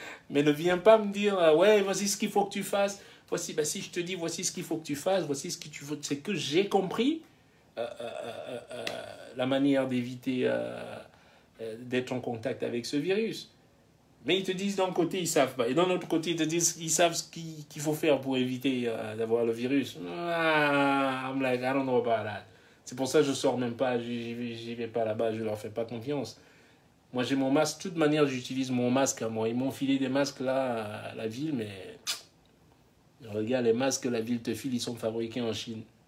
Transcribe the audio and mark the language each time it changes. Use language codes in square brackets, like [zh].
[fr] Mais ne viens pas me dire, ouais, voici ce qu'il faut que tu fasses. Voici, ben, si je te dis, voici ce qu'il faut que tu fasses, voici ce que tu veux. C'est que j'ai compris la manière d'éviter d'être en contact avec ce virus. Mais ils te disent d'un côté, ils ne savent pas. Et d'un autre côté, ils te disent qu'ils savent ce qu'il faut faire pour éviter d'avoir le virus. [en] I'm like, I don't know about that. [fr] C'est pour ça que je ne sors même pas, j'y vais pas là-bas, je ne leur fais pas confiance. Moi, j'ai mon masque. De toute manière, j'utilise mon masque à moi. Ils m'ont filé des masques là à la ville, mais regarde, les masques que la ville te file, ils sont fabriqués en Chine.